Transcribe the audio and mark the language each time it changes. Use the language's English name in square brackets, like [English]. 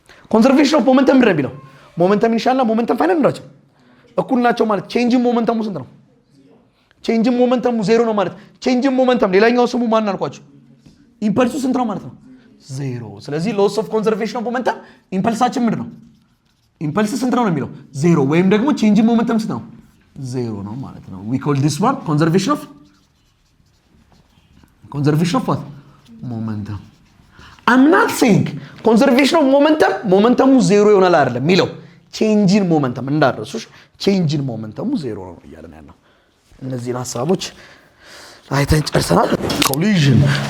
[Amharic] ኮንዘርቬሽን ኦፍ ሞመንተም ምንድን ነው የሚለው? ሞመንተም ኢኒሻልና ሞመንተም ፋይናል ናቸው እኩል ናቸው ማለት። ቼንጅ ሞመንተሙ ስንት ነው? ቼንጅ ሞመንተሙ ዜሮ ነው ማለት። ቼንጅ ሞመንተም ሌላኛው ስሙ ማን አልኳችሁ? ኢምፐልሱ ስንት ነው ማለት ነው? ዜሮ። ስለዚህ [English] ሎስ ኦፍ ኮንዘርቬሽን ኦፍ ሞመንተም [Amharic] ኢምፐልሳችን ምንድን ነው? ኢምፐልስ ስንት ነው የሚለው? ዜሮ። ወይም ደግሞ ቼንጅ ኢን ሞመንተም ስንት ነው? ዜሮ ነው ማለት ነው። [English] we call this one conservation of what? Momentum. I'm not saying conservation of momentum [Amharic] ዜሮ ይሆናል አይደለም የሚለው [English] change in momentum [Amharic] እንዳደረሱሽ [English] change in momentum [Amharic] ዜሮ ነው እያለን ያለው። እነዚህን ሀሳቦች አይተን ጨርሰናል። [English] collision